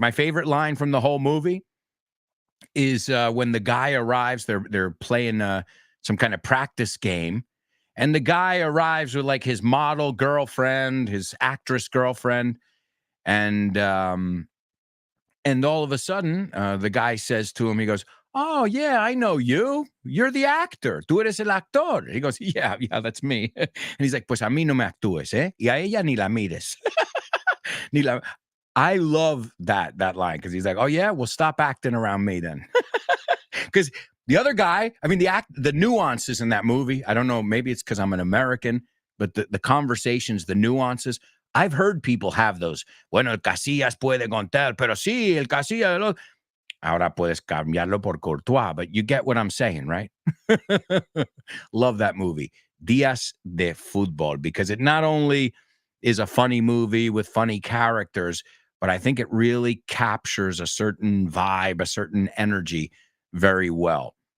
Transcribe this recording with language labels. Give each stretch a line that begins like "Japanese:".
English: My favorite line from the whole movie is when the guy arrives, they're playing some kind of practice game, and the guy arrives with like his model girlfriend, his actress girlfriend, and all of a sudden, the guy says to him, he goes, oh, yeah, I know you. You're the actor.
Spanish: Tú eres el actor.
English: He goes, yeah, that's me. And he's like,
Spanish: pues a mí no me actúes, ¿eh? Y a ella ni la mires.
English: I love that line because he's like, oh, yeah, well, stop acting around me then. Because the other guy, I mean, the nuances in that movie, I don't know, maybe it's because I'm an American, but the conversations, the nuances, I've heard people have those.
Spanish: Bueno, el Casillas puede contar, pero sí, el Casillas. Ahora puedes cambiarlo por
English: Courtois, but you get what I'm saying, right? Love that movie, Días de Fútbol, because it not only is a funny movie with funny characters, but I think it really captures a certain vibe, a certain energy very well.